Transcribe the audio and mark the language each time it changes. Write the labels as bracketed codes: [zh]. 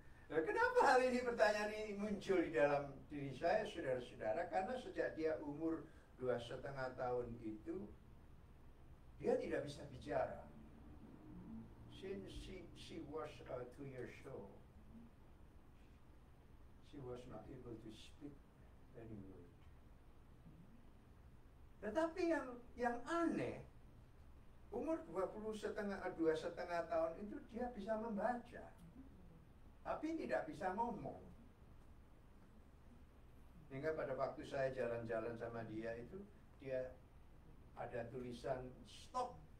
[id] Nah, kenapa hal ini, pertanyaan ini muncul di dalam diri saya, saudara-saudara? Karena sejak dia umur 2,5 tahun itu, dia tidak bisa bicara. [en] Since she was 2 years old, she was not able to speak any word. [id] Tetapi yang aneh, umur 2,5 tahun itu dia bisa membaca, tapi tidak bisa ngomong. Hingga pada waktu saya jalan-jalan sama dia itu, dia ada tulisan stop.